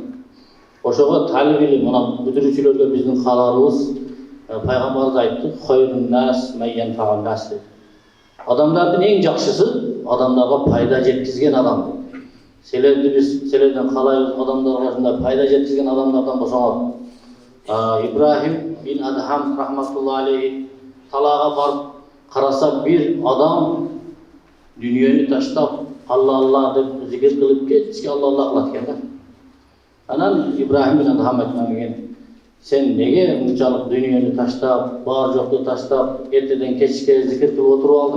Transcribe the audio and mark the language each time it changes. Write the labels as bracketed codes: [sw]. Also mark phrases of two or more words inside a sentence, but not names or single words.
[ky] Ошого талибили, мына бүтүрүүчүлөргө биздин кааларыбыз пайгамбарыбыз айтты, [ar] "خير الناس من ينفع الناس" [ky] деп. Адамдардын эң жакшысы адамдарга пайда жеткизген адам. Силерден каалайбыз адамдарга ушундай пайда жеткизген адамдардан болсоңор. Ибрахим бин Адхам [ar] رحمة الله عليه [ky] талаага барып караса бир адам дүнүйөнү таштап Алла деп зикир кылып кетчи Алла кылат экен да. Анан Ибрахим бин Адхам айткан экен, сен неге мынчалык дүнүйөнү таштап, бар жокту таштап, эртеден кечке зикир кылып отуруп алдың?